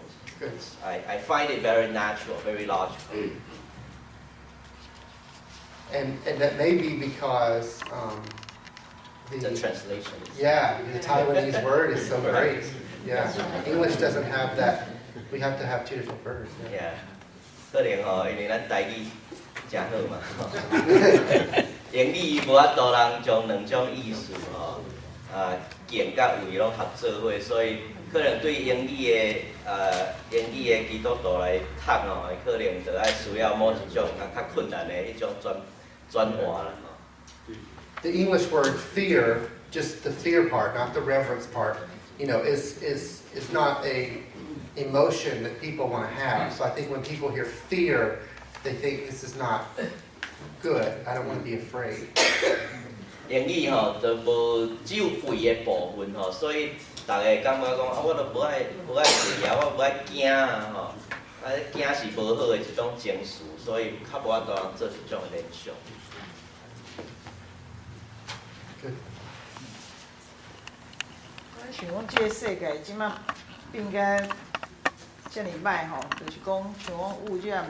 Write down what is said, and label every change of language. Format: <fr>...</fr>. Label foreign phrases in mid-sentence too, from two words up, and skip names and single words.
<en>I find it very natural, very logical. And that may be because the translation. Yeah, the Taiwanese word is so great. Yeah, English doesn't have that. We have to have two different words. Yeah.</en> <nan>可能因为咱台语真好嘛，英语无法度人将两种意思敬甲畏拢合做伙，所以可能对英语的基督徒来读可能就爱需要某一种较困难的迄种转换啦。</nan> <en>The English word fear, just the fear part, not the reverence part, is not a emotion that people want to have. So I think when people hear fear, they think this is not good. I don't want to be afraid.</en> <nan>英语吼就无只有肺的部分吼，所以大家感觉讲啊，我都无爱肺啊，我无爱惊啊吼，啊惊是无好的一种情绪，所以较无法度做一种联想。我想讲，这个世界即马变甲遮尔歹吼，就是讲像讲污染</nan>